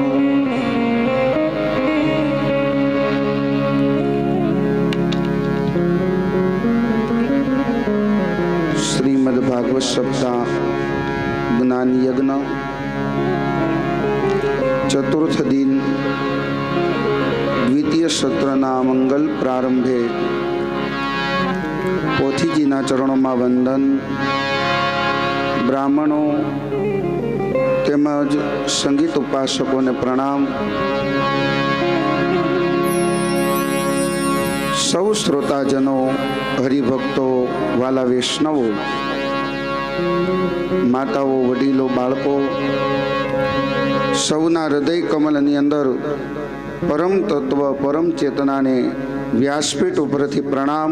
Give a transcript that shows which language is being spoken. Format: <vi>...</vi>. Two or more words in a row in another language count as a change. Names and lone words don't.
<gu>श्रीमद्भागवत सप्ताह ज्ञान यज्ञ ચતુર્થ દિન દ્વિતીય સત્રના મંગલ પ્રારંભે પોથીજીના ચરણોં વંદન, બ્રાહ્મણો તેમજ સંગીત ઉપાસકોને પ્રણામ। સૌ શ્રોતાજનો, હરિભક્તો, વાલા વૈષ્ણવો, માતાઓ, વડીલો, બાળકો, સૌના હૃદય કમલની અંદર પરમ તત્વ પરમ ચેતનાને વ્યાસપીઠ ઉપરથી પ્રણામ।</gu>